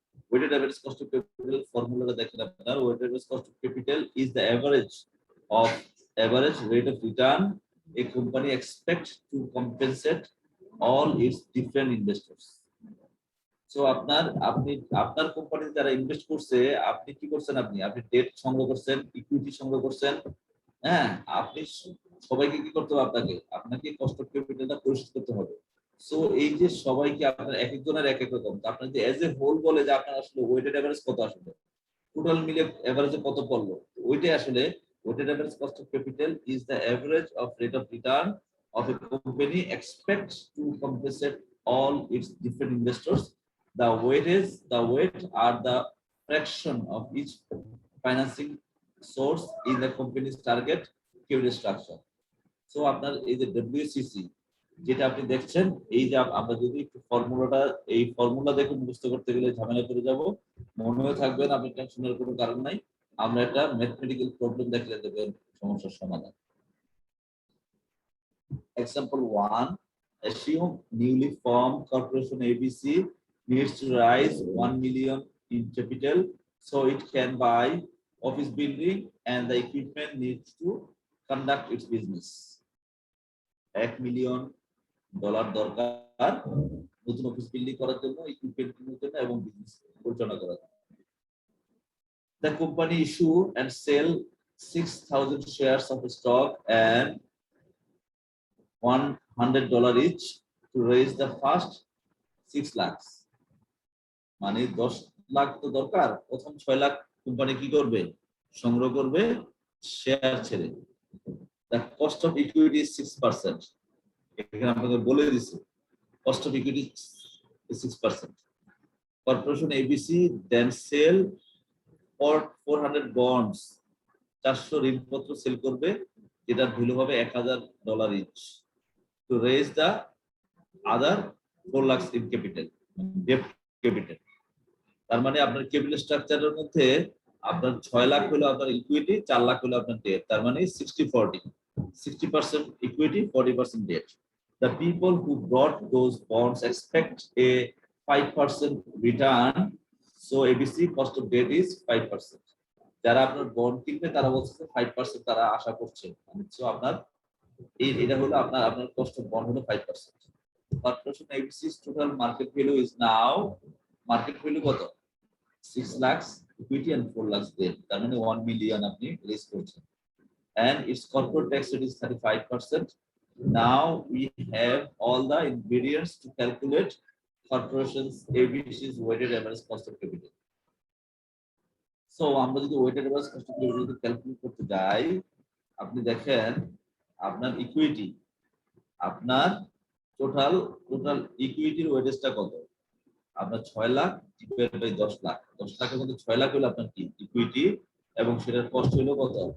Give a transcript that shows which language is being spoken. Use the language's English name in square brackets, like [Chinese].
[English] Weighted average cost of capital formula দেখেন আপনারা, weighted average cost of capital is the average rate of return a company expects to compensate all its different investors. [Bangla] So আপনার company যারা invest করছে, আপনি কি করছেন, আপনি date সংগ্রহ করছেন, ইকুইটি সংগ্রহ করছেন, হ্যাঁ, আপনি সবাইকে কি করতে হবে, আপনাকে কস্ট অফ ক্যাপিটালটা পরিশোধ করতে হবে। সো এই যে সবাইকে আপনার এক একজনের এক এক রকম, আপনার যে এজ এ হোল বলে যে আপনার আসলে [English] Weighted average কত, আসলে total মিলে এভারেজে কত পড়লো, ওইটাই আসলে weighted average cost of capital is the average of rate of return of a company expects to compensate all its different investors. The weight are the fraction of each financing source in the company's target capital structure. [Bangla] So আপনার এই যে WCC যেটা আপনি দেখছেন, এই যে আমরা যদি একটু ফর্মুলা দেখে মুখস্থ করতে গেলে ঝামেলা করে যাব, মনেও থাকবেন, আপনি টেনশনের কোনো কারণ নাই। আমরা একটা ম্যাথমেটিক্যাল প্রবলেম দেখলে দেবেন সমস্যার সমাধান। [English] Example 1, assume newly formed corporation ABC needs to raise 1 million in capital, so it can buy office building and the equipment needs to conduct its business. [Bangla] $1 million দরকার নতুন অফিস বিল্ডিং করার জন্য, equipment কেনার জন্য এবং বিজনেস পরিচালনা করার জন্য। [English] The company issue and sell 6,000 shares of stock and $100 each to raise the first 6 lakhs. [Bangla] মানে 10 লাখ তো দরকার, প্রথম 6 লাখ কোম্পানি কি করবে? সংগ্রহ করবে শেয়ার ছেড়ে। [English] The cost of equity is 6%. [Bangla] এখানে আপনাদের বলে দিছি [English] cost of equity is 6%. Corporation ABC then sell for 400 bonds, 400 [Bangla] ঋণপত্র সেল করবে যেটার ভ্যালু হবে [English] $1,000 each to raise the other 4 lakhs in capital, debt capital. [Bangla] তার মানে আপনার ক্যাপিটাল স্ট্রাকচারের মধ্যে আপনার 6 লাখ হলো আপনার ইকুইটি, 4 লাখ হলো আপনার ডেট। তার মানে 60-40, 60% equity, 40% debt. [English] The people who brought those bonds expect a 5% return, so ABC cost of debt is 5%. [Bangla] যারা আপনার বন্ড কিনবে তারা বলছে 5% তারা আশা করছে, সো আপনার এটা হলো আপনার কস্ট অফ বন্ড হলো 5%. [English] Corporation ABC's total market value is now, [Bangla] market value কত? [English] 6 lakhs equity and 4 lakhs debt, [Bangla] তার মানে 1 million আপনি রেজ করছেন। [English] And its corporate tax rate is 35%. Now we have all the ingredients to calculate corporation's ABC's weighted average cost of capital. [Bangla] So আমরা যদি weighted average cost of capital calculate করতে যাই, আপনি দেখেন আপনার ইকুইটি, আপনার টোটাল ইকুইটির ওয়েটেজটা কত? আপনার 6 লাখ ডিভাইডেড বাই 10 লাখ, 10 লাখের মধ্যে 6 লাখ হলো আপনার কি ইকুইটি, এবং সেটার কস্ট হলো কত?